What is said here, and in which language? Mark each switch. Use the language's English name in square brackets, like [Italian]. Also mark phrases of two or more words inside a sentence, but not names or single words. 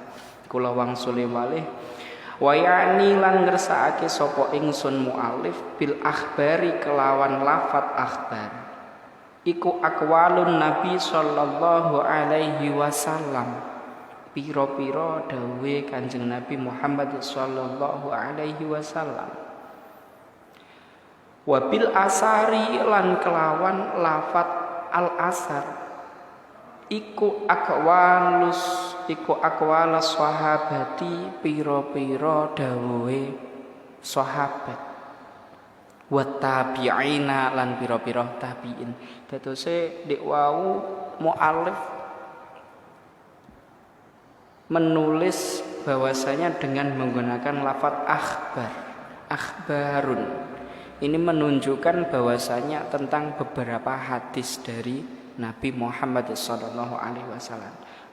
[Javanese] Kula wangsule malih [Arabic] wa ya'ni [Javanese] lan ngersakake sapa ingsun [Arabic] muallif bil akhbari [Javanese] kelawan lafat akhbar iku [Arabic] aqwalun Nabi sallallahu alaihi wasallam, [Javanese] pira-pira dawuhe Kanjeng Nabi Muhammad [Arabic] sallallahu alaihi wasallam. Wa bil asari [Javanese] lan kelawan lafat [Arabic] al asar [Javanese] iku [Arabic] aqwalus sahabati, [Javanese] pira-pira dawuhe sahabat. [Arabic] Wa tabi'ina [Javanese] lan pira-pira tabi'in. Dadose nek wau [Indonesian] muallif menulis bahwasanya dengan menggunakan lafaz akhbarun. Ini menunjukkan bahwasanya tentang beberapa hadis dari Nabi Muhammad SAW.